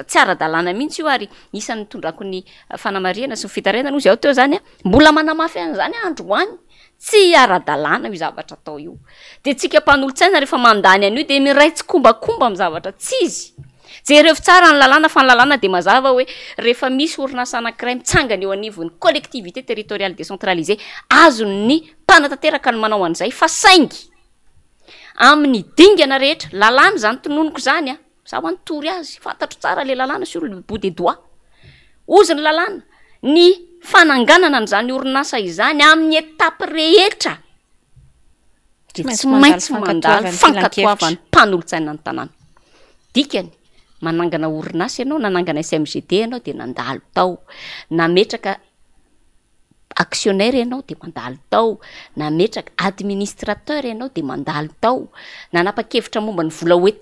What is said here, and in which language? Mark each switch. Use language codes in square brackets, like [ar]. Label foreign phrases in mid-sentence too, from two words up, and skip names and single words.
[mg] tsy ara-dalàna mihitsy io ary isan'ny tondrako ny fanamariana sy ny fitarenana ozy ao teo zany mbola manamafy an'izany androany tsy ara-dalàna io zavatra atao io de tsika mpanolotsaina rehefa mandany an'io de miraitsy kombakomba amin'ny zavatra tsy izy jereo tsara ny lalàna fa ny lalàna de mazava hoe rehefa misy orinasa anankiray mitsangana eo anivon'ny [fr] collectivité territoriale décentralisée [mg] azony mpanatanteraka ny manao an'izay fa saingy amin'ny dingana rehetra lalàna zany tononoko zany za ho anytory azy fantatro tsara le lalàna [fr] sur le bout des doigts [mg] ozy ny lalàna ny fananganana n'izany orinasa izany amin'ny etape rehetra de tsy maintsy mandalo fankatoavany mpanolotsaina ny tanàna dikany manangana orinasa ianao nanangana SMGD ianao de nandalo tao nametraka actionnaire ianao de mandalo tao nametraka administrateur ianao de mandalo tao nanapa-kevitra momba ny vola hoety